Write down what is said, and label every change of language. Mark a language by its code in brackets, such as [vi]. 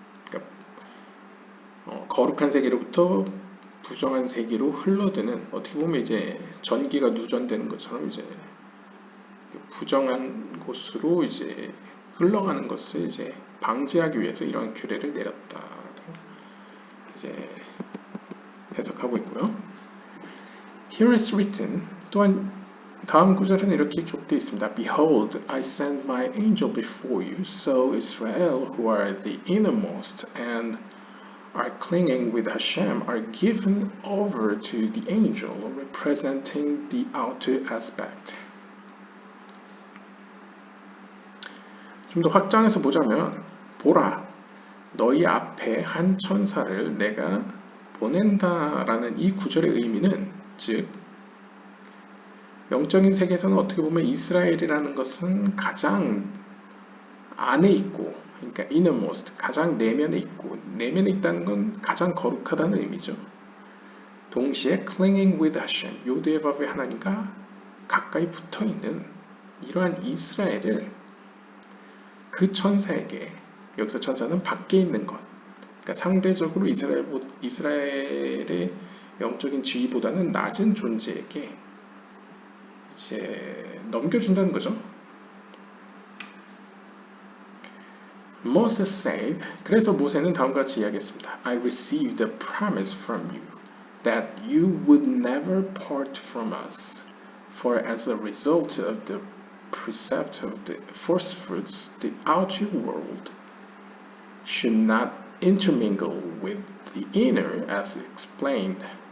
[ko] 그러니까 거룩한 세계로부터 부정한 세계로 흘러드는, 어떻게 보면 이제 전기가 누전되는 것처럼 이제 부정한 곳으로 이제 흘러가는 것을 이제 방지하기 위해서 이런 규례를 내렸다고 이제 해석하고 있고요. [en] Here is written, [ko] 또한 다음 구절에는 이렇게 기록되어 있습니다. [en] Behold, I send my angel before you, so Israel, who are the innermost and are clinging with Hashem, are given over to the angel, representing the outer aspect. [ko] 좀 더 확장해서 보자면, 보라, 너희 앞에 한 천사를 내가 보낸다라는 이 구절의 의미는, 즉 영적인 세계에서는 어떻게 보면 이스라엘이라는 것은 가장 안에 있고, 그러니까 innermost, 가장 내면에 있고, 내면에 있다는 건 가장 거룩하다는 의미죠. 동시에 [en] clinging with Hashem, [ko] 요대밥의 하나님과 가까이 붙어있는 이러한 이스라엘을 그 천사에게, 여기서 천사는 밖에 있는 것, 그러니까 상대적으로 이스라엘의 영적인 지위보다는 낮은 존재에게 이제 넘겨준다는 거죠. [en] Moses said, [ko] 그래서 모세는 다음과 같이 이야기했습니다. [en] I received a promise from you that you would never part from us, for as a result of the precept of the first fruits, the outer world should not intermingle with the inner as explained.